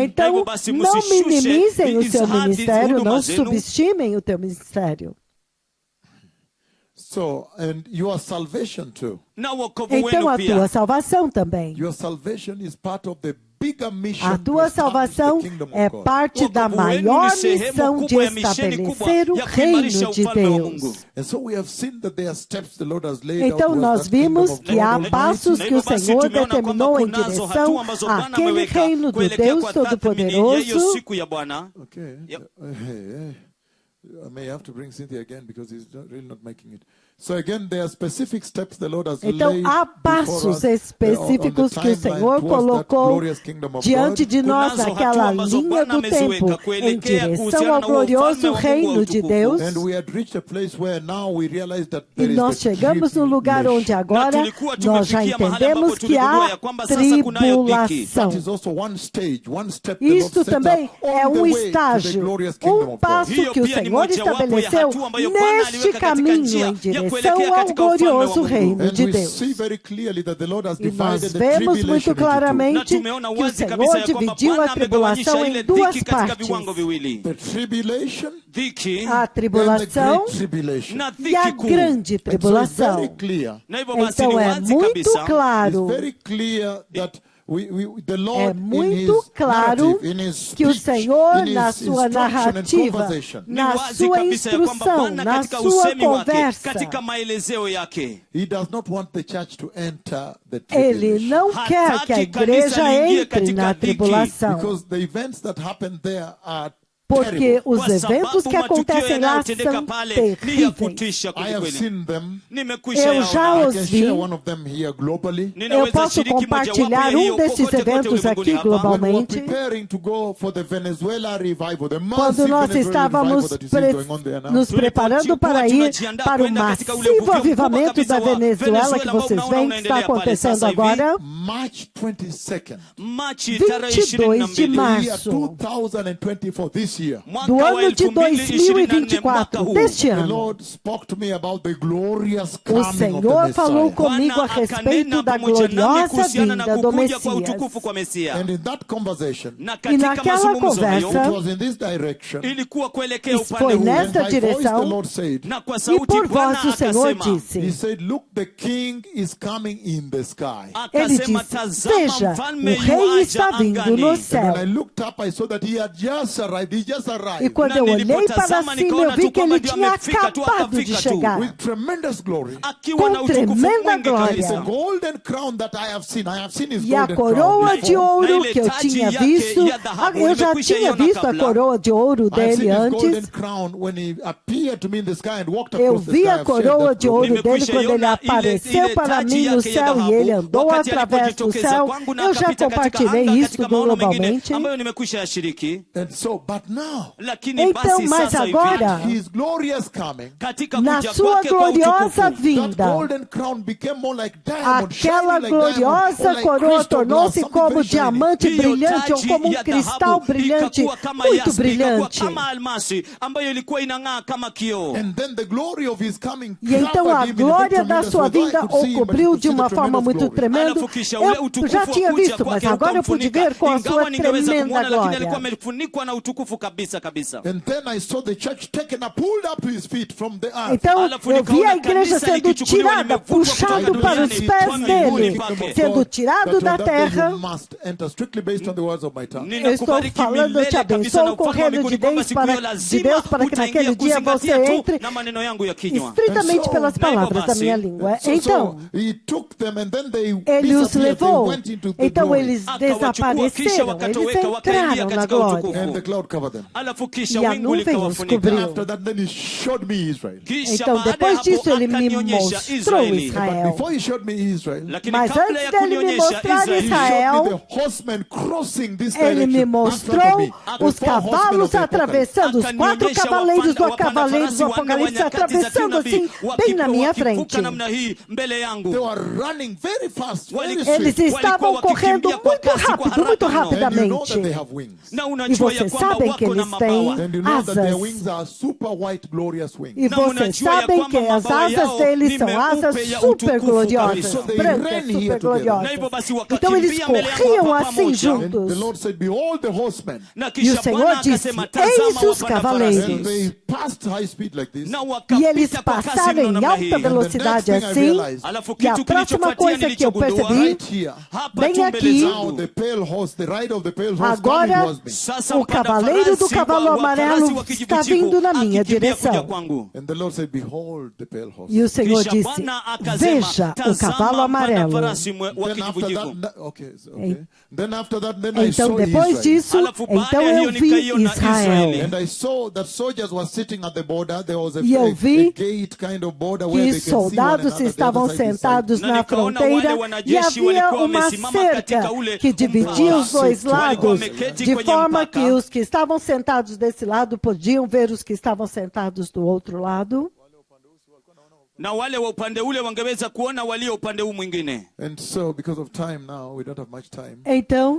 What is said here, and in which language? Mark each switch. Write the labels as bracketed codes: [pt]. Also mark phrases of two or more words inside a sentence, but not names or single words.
[pt] Então, [sw] Hivyo basi [pt] não [sw] msishushe [pt] minimizem o seu [sw] hadi [pt] ministério, [sw] huduma [pt] não [sw] zenu. [pt] subestimem o teu ministério. [en] So, and your salvation too. [sw] Na wokovu [pt] Então, [sw] wenu [pt] a [sw] pia. [pt] tua salvação também. [en] Your salvation is part of the bigger mission [pt] A [en] to [pt] tua [en] establish [pt] salvação [en] the kingdom [pt] é [en] of God. [pt] parte da [sw] Wokovu wenu [pt] maior [sw] ni sehemu [pt] missão de [sw] kubwa ya misheni kubwa [pt] estabelecer o [sw] ya kuimarisha [pt] reino de [sw] ufalme wa Mungu. [pt] Deus. [en] And so we have seen that there are steps the Lord has laid [pt] Então [en] out [pt] nós [en] towards that kingdom [sw] vimos [en] of [pt] que [en] God [pt] há [en] Almighty. [pt] passos que o [sw] Basi [pt] Senhor [sw] tumeona [pt] determinou [sw] kwamba [pt] em [sw] kunazo [pt] direção [sw] hatua ambazo Bwana [pt] àquele [sw] ameweka [pt] reino do [sw] kuelekea [pt] Deus [sw] kwa tathmini ya hiyo [pt] Todo-Poderoso. [sw] siku ya Bwana. [en] Okay. Yep. I may have to bring Cynthia again because he's really not making it. So again, there are specific steps the Lord has [pt] Então [en] laid [pt] há [en] before [pt] passos [en] us, on [pt] específicos [en] the [pt] que o [en] timeline [pt] Senhor [en] towards that [pt] colocou [en] glorious kingdom of [pt] diante [en] God. [pt] de nós [sw] Kunazo [pt] naquela [sw] hatua ambazo [pt] linha [sw] Bwana [pt] do tempo [sw] ameziweka [pt] em [sw] kuelekea [pt] direção [sw] kuhusiana [pt] ao [sw] na [pt] glorioso [sw] ufalme wa Mungu wa [pt] reino de [sw] utukufu. [pt] Deus. [en] And we had reached a place where now we realize that [pt] E [en] there is [pt] nós [en] the [pt] chegamos no lugar onde [en] tribulation. [pt] agora [sw] Na tulikuwa [pt] nós já [sw] tumefikia mahali [pt] entendemos [sw] ambapo [pt] que [sw] tuligundua [pt] há [sw] ya kwamba sasa kunayo dhiki. [pt] tribulação. [en] That is also one stage, one step the Lord [pt] Isto [en] set [pt] também [en] up [pt] é [en] on the way to the [pt] estágio, [en] glorious kingdom of [pt] passo [en] God. [sw] Hiyo [pt] que o [sw] pia ni [pt] Senhor [sw] mojawapo ya [pt] estabeleceu [sw] hatua ambayo Bwana [pt] neste [sw] aliweka katika [pt] caminho [sw] njia [pt] em [sw] ya [pt] direção [sw] kuelekea [pt] ao [sw] katika ufalme wa [pt] glorioso [sw] Mungu. [pt] reino [en] And [pt] de [en] we [pt] Deus. [en] see very clearly that the Lord has [pt] E nós [en] divided the [pt] vemos [en] tribulation [pt] muito [en] into two. [sw] Na [pt] claramente [sw] tumeona [pt] que o [sw] wazi kabisa [pt] Senhor [sw] ya kwamba [pt] dividiu [sw] Bwana [pt] a tribulação [sw] amegawanyisha [pt] em [sw] ile [pt] duas [sw] dhiki katika [pt] partes. [sw] viwango viwili. [en] The tribulation [sw] Dhiki [pt] A [en] and the [pt] tribulação [en] great tribulation. [sw] na [pt] e a [sw] dhiki kuu. [pt] grande [en] And so it's [pt] tribulação. [en] very clear. [sw] Na hivyo basi ni [pt] Então é [sw] wazi [pt] muito [sw] kabisa [pt] claro, [en] It's very clear that the [pt] é [en] Lord in [pt] muito [en] his [pt] claro [en] narrative, in his [pt] que o [en] speech, [pt] Senhor, [en] in [pt] na [en] his [pt] sua [en] instruction and [pt] narrativa, [en] conversation, [sw] Ni [pt] na [sw] wazi [pt] sua [sw] kabisa ya kwamba [pt] instrução, [sw] Bwana [pt] na [sw] katika [pt] sua [sw] usemi wake, [pt] conversa, [sw] katika maelezeo yake, [en] he does not want the church to enter the [pt] ele [en] tribulation. [pt] não quer que a igreja entre na tribulação. [en] Because the events that happen there are [pt] Porque [en] terrible. [pt] os [sw] kwa [pt] eventos [sw] sababu [pt] que [sw] matukio [pt] acontecem lá [sw] yanayotendeka [pt] são [sw] pale ni ya [pt] terríveis. [sw] kutisha [en] I have [sw] kwelikweli. [en] seen them. [sw] Nimekwisha [pt] Eu já [sw] yaona. [en] I [pt] os [en] can [pt] vi. [en] share one of them here globally. [pt] Eu [sw] Ninaweza [pt] posso [sw] shiriki mojawapo [pt] compartilhar [sw] ya hiyo [pt] desses [sw] kokote kote [pt] eventos [sw] ulimwenguni [pt] aqui [sw] hapa. [en] When we were [pt] globalmente. [en] preparing to go for the Venezuela revival, the [pt] Quando [en] massive [pt] nós [en] Venezuelan [pt] estávamos [en] revival that you see going on there now. [pt] nos preparando para ir para o massivo avivamento da Venezuela que vocês veem que está acontecendo agora, [en] March 22nd, [sw] Machi tarehe [pt] 22 de [sw] 22 [en] the year [pt] março [en] 2024, this year. [sw] mwaka [pt] do [sw] wa [pt] ano de [sw] 2024 mwaka [pt] 2024, [sw] huu. [pt] deste [en] The [pt] ano. [en] Lord spoke to me about the glorious [pt] O [en] coming of the [pt] Senhor falou [en] Messiah. [pt] comigo a [sw] Bwana [pt] respeito [sw] akanena [pt] da [sw] pamoja nami [pt] gloriosa [sw] kuhusiana na [pt] vinda do [sw] kukuja kwa [pt] Messias. [sw] utukufu kwa Mesia. [en] And in that conversation, [sw] Na [pt] E [sw] katika [pt] naquela [sw] mazungumzo hayo [pt] conversa, [en] it was in this direction. [sw] ilikuwa kuelekea [pt] Isso [sw] upande [pt] foi [sw] huu. [pt] nessa [en] And by voice the [pt] direção. [en] Lord said, [sw] Na kwa [pt] E [sw] sauti [pt] por [sw] Bwana [pt] voz o Senhor [sw] akasema, [en] He [pt] disse, [en] said, look, the king is coming in the sky. [pt] ele [sw] akasema [pt] disse, [sw] tazama [pt] veja, [sw] mfalme [pt] o rei [sw] yuaja [pt] está vindo [sw] angani. [pt] no [en] And [pt] céu. [en] when I looked up, I saw that he had just arrived. He just [pt] E [en] arrived [pt] quando [sw] Na [pt] eu olhei para [sw] nilipotazama [pt] cima, eu [sw] nikaona [pt] vi [sw] tu [pt] que ele [sw] kwamba ndio [pt] tinha [sw] amefika tu, [pt] acabado de [sw] akafika tu. [pt] chegar. [en] with tremendous glory. [sw] akiwa na [pt] Com [sw] utukufu [pt] tremenda [sw] mwingi [pt] glória. [en] The [sw] kabisa. [en] golden crown that I have seen his [pt] E a [en] golden [pt] coroa [en] crown. [pt] de [sw] Na [pt] ouro [sw] ile [pt] que eu [sw] taji [pt] tinha [sw] yake [pt] visto, [sw] ya dhahabu, [pt] eu já [sw] nimekwisha [pt] tinha [sw] iona [pt] visto a [sw] kabla. [pt] coroa de ouro [en] I've [pt] dele [en] seen his golden [pt] antes. [en] crown when he appeared to me in the sky and walked [pt] Eu [en] across the [pt] vi [en] sky. [pt] a [en] I've shared [pt] coroa [en] that [pt] de [en] glory. [pt] ouro dele quando ele [sw] Nimekwisha iona [pt] apareceu [sw] ile [pt] para [sw] taji [pt] mim no [sw] yake ya [pt] céu e [sw] dhahabu, [pt] ele andou [sw] wakati [pt] através do [sw] alipojitokeza [pt] céu. [sw] kwangu na [pt] Eu já [sw] akapita katika [pt] compartilhei [sw] anga [pt] isso [sw] katika [pt] no [sw] maono mengine [pt] globalmente. [sw] ambayo nimekwisha yashiriki. [en] And so, but now, [sw] Lakini [pt] Então, [sw] basi [pt] mas [sw] sasa [pt] agora, [sw] hivi [en] his glorious coming, [sw] katika [pt] na [sw] kuja [pt] sua [sw] kwake kwa [pt] gloriosa [sw] utukufu, [en] that [pt] vinda, [en] golden crown became more like diamond, [pt] aquela [en] shining like [pt] gloriosa [en] diamond, or like [pt] coroa [en] crystal glass, [pt] tornou-se [en] something [pt] como [en] very shiny. [pt] diamante [sw] hiyo [pt] brilhante ou [sw] taji [pt] como [sw] ya [pt] cristal [sw] dhahabu [pt] brilhante, [sw] ikakuwa kama [pt] muito [sw] yaspi, ikakuwa [pt] brilhante. [sw] kama almasi ambayo ilikuwa inang'aa kama kioo. [en] And then the glory of his coming [pt] E então [en] covered [pt] a [en] him in a [pt] glória [en] very [pt] da [en] tremendous [pt] sua [en] way. Though I [pt] vinda [en] could [pt] o [en] see him, but you [pt] cobriu [en] could [pt] de [en] see the [pt] uma forma [en] tremendous [pt] muito [en] glory. [pt] tremenda. [sw] Alafu kisha ule [pt] Eu [sw] utukufu [pt] já tinha [sw] kuja [pt] visto, mas [sw] kwake [pt] agora eu pude [sw] ukamfunika. [pt] ver com a sua [sw] Ingawa ningeweza [pt] tremenda [sw] kumwona, lakini alikuwa [pt] glória. [sw] amefunikwa na utukufu kabisa kabisa. [en] And then I saw the church taken up, pulled up to his feet from the earth. [pt] Então [sw] Alafu [pt] eu vi [sw] nikaona [pt] a igreja [sw] kanisa [pt] sendo [sw] likichukuliwa, [pt] tirada, [sw] limevutwa [pt] puxado [sw] kutoka [pt] para os [sw] duniani [pt] pés [sw] kwa miguuni [pt] dele, [sw] pake. [pt] sendo tirado da [en] That on that day [pt] terra. [en] you must enter strictly based on the words of my tongue. [pt] Eu estou [sw] Ninakubariki [pt] falando, eu te [sw] milele kabisa na [pt] abençoo com o [sw] ufalme wa [pt] reino de [sw] mbinguni kwamba [pt] Deus [sw] siku hiyo [pt] para, de [sw] lazima [pt] Deus para que [sw] utaingia [pt] naquele dia [sw] kuzingatia [pt] você [sw] tu [pt] entre [sw] na maneno yangu ya kinywa. [pt] estritamente [en] And so- [pt] pelas palavras da minha língua. Então, [en] he took them and then they [pt] ele os [en] disappeared. They [pt] levou. [en] went into the [pt] Então [en] glory. [pt] eles [sw] Akawachukua, kisha [pt] desapareceram, eles [sw] wakatoweka, wakaingia [pt] entraram na [sw] katika [pt] glória. [sw] utukufu. [en] And the cloud covered them. [sw] Alafu kisha [pt] E a [sw] wingu [pt] nuvem os [sw] likawafunika. [pt] cobriu. [en] After that, then he showed me Israel. [sw] Kisha [pt] Então, [sw] baada ya [pt] depois [sw] hapo [pt] disso, ele me [sw] akanionyesha [pt] mostrou [sw] Israeli. [pt] Israel. [en] Before he showed me Israel, [sw] Lakini [pt] Mas [sw] kabla [pt] antes [sw] ya [pt] dele me [sw] kunionyesha [pt] mostrar [sw] Israeli, [en] he showed [pt] Israel, [en] me the horsemen crossing this [pt] ele me [en] direction. in front of [pt] mostrou [en] me. The [pt] os [en] four horsemen [pt] cavalos [en] of the Apocalypse. [pt] atravessando, os quatro [sw] akanionyesha [pt] cavaleiros do [sw] wapanda [pt] cavaleiro do [sw] farasi wanne wa [pt] Apocalipse [sw] nyakati za [pt] atravessando [sw] kinabii, [pt] assim, bem na minha frente. [sw] wakivuka namna hii mbele yangu. [en] They were running very fast, very [pt] Eles Eles [en] swift. [pt] estavam [sw] Walikuwa [pt] correndo [sw] wakikimbia kwa [pt] muito [sw] kasi, kwa [pt] rápido, muito [sw] haraka mno. [en] And you know that they [pt] rapidamente. [en] have wings. [sw] Na [pt] E [sw] unajua ya [pt] vocês [sw] kwamba [pt] sabem que [sw] wako na [pt] eles têm [sw] mabawa. [en] And you know that their [pt] asas. [en] wings are super white, glorious wings. [pt] E [sw] Na [pt] vocês [sw] unajua ya [pt] sabem [sw] kwamba [pt] que as [sw] mabawa [pt] asas [sw] yao [pt] deles [sw] ni [pt] são [sw] meupe [pt] asas [sw] ya [pt] super [sw] utukufu [pt] gloriosas, [sw] kabisa. [en] So they [pt] brancas, [en] ran here [pt] super [en] together. [sw] Na [pt] gloriosas. [sw] hivyo basi [pt] Então eles [sw] wakakimbia mbele yangu [pt] corriam [sw] hapa [pt] assim [sw] pamoja. [en] And the [pt] juntos. [en] Lord said, behold the horsemen. [sw] Na [pt] E o [sw] kisha [pt] Senhor [sw] Bwana [pt] disse, [sw] akasema, [pt] eis [sw] tazama [pt] os [sw] wapanda [pt] cavaleiros. [en] And [sw] farasi. [en] they passed high speed like this. [sw] Na [pt] E eles [sw] wakapita kwa kasi [pt] passaram [sw] mno [pt] em [sw] namna [pt] alta [sw] hii. [pt] velocidade [en] thing I [pt] assim. [en] realized, [sw] Alafu [pt] E a [sw] kitu [pt] próxima [sw] kilichofuatia [pt] coisa que eu [sw] nilichogundua [pt] percebi, [en] right here. [sw] hapa [pt] bem [sw] tu mbele [pt] aqui, [en] Now [sw] zangu. [en] the pale horse, the rider of the pale horse coming [pt] agora [en] towards me. [sw] Sasa [pt] o [sw] mpanda [pt] cavaleiro do [sw] farasi [pt] cavalo [sw] wa farasi [pt] amarelo [sw] wa [pt] está [sw] kijivujivu [pt] vindo na minha [sw] akikimbia kuja [pt] direção. [sw] kwangu. [en] And the Lord said, behold the pale horse. [pt] E o Senhor [sw] Kisha [pt] disse, [sw] Bwana akasema, [pt] veja o [sw] tazama [pt] cavalo [sw] mpanda [pt] amarelo. [sw] farasi wa [en] Then after [sw] kijivujivu. [en] that, okay. Then after that, then I [pt] Então, [en] saw [pt] depois [en] Israel. [pt] disso, [sw] Alafu baada [pt] então [sw] ya hiyo [pt] eu vi [sw] nikaiona [pt] Israel. [sw] Israeli. [en] And I saw that soldiers were sitting at the border. There was a [pt] E eu vi [en] gate kind of border where [pt] Que [en] they can see one [pt] soldados [en] another. The [pt] estavam [en] other side is side. [pt] sentados [sw] Na [pt] na [sw] nikaona [pt] fronteira [sw] wale [pt] e [sw] wanajeshi [pt] havia [sw] walikuwa [pt] uma [sw] wamesimama [pt] cerca [sw] katika ule [pt] que dividia os dois [sw] mpaka. [pt] lados, [sw] Wameketi [pt] de [sw] kwenye [pt] forma [sw] mpaka. [pt] que os que estavam sentados desse lado podiam ver os que estavam sentados do outro lado. [sw] na wale wa upande ule wangeweza kuona walio upande huu mwingine. [en] And so, because of time now, we don't have much time. [pt] Então,